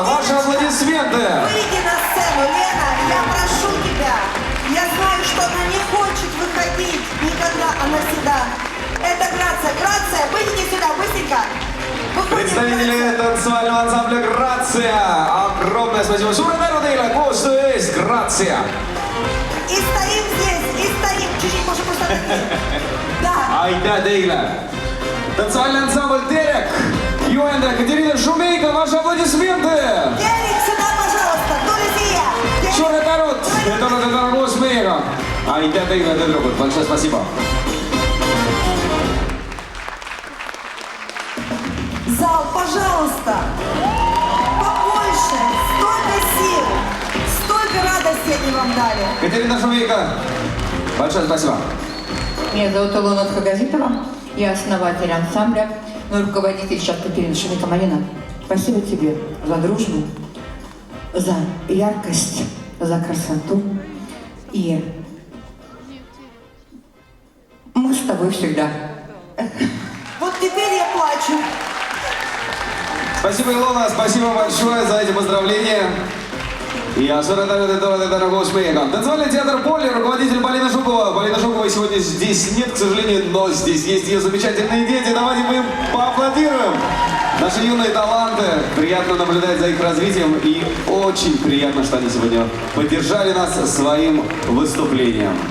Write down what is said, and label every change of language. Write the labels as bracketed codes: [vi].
[ru] Ваши аплодисменты. Выйди на сцену, Лена, я прошу тебя. Я знаю, что она не хочет выходить никогда, она всегда. Это Грация. Грация, выйди сюда, быстренько. Выходим, Представители Грация. танцевального ансамбля «Грация». Огромное спасибо. [et] Suur tänu teile koostöö eest, Грация. [ru] И стоим здесь, и стоим. Чуть-чуть, может, просто да. [et] Aitäh teile. [ru] Танцевальный ансамбль «Терек». Юэнда, Екатерина Шумейко, ваши аплодисменты. Терек, сюда, пожалуйста, друзья. [et] Suur tänu, et olete täna koos meiega. Aitäh teile, tüdrukud. [ru] Большое спасибо. Зал, пожалуйста. Побольше. Столько сил. Столько радости они вам дали. Екатерина Шумейко, большое спасибо. Меня зовут Илона Хагазитова, я основатель ансамбля, но руководитель сейчас Катерина Шумейко-Малина. Спасибо тебе за дружбу, за яркость, за красоту. И мы с тобой всегда. Вот теперь я плачу. Спасибо, Илона, спасибо большое за эти поздравления. [et] ja suure tänu, et te olete täna koos meiega. [ru] Танцевальный театр «Поле», руководитель Полина Жукова. Полина Жуковой сегодня здесь нет, к сожалению, но здесь есть ее замечательные дети. Давайте мы им поаплодируем. Наши юные таланты. Приятно наблюдать за их развитием. И очень приятно, что они сегодня поддержали нас своим выступлением.